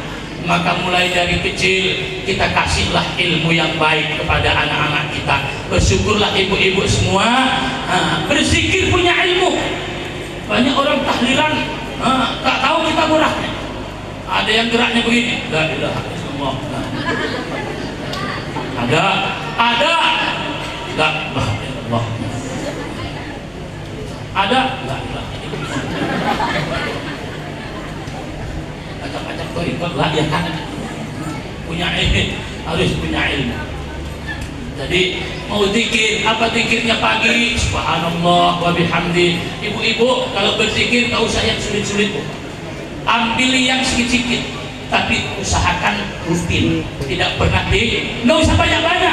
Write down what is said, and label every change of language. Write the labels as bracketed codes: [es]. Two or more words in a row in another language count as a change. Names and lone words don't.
[id] Maka mulai dari kecil kita kasihlah ilmu yang baik kepada anak-anak kita. Bersyukurlah ibu-ibu semua, berzikir punya ilmu. Banyak orang tahlilan tak tahu kita geraknya. Ada yang geraknya begini, [ar] لا إله إلا الله. Ada لا إله إلا الله. Ada لا إله إلا الله. [id] Kacak-kacak kau ikut lah ya kan. Punya ilmu, harus punya ilmu. Jadi mau zikir, apa zikirnya pagi? [ar] سبحان الله وبحمده. [id] Ibu-ibu kalau berzikir tak usah yang sulit-sulit, Bu. Ambil yang sedikit-sedikit, tapi usahakan rutin, tidak pernah nggak usah banyak-banyak.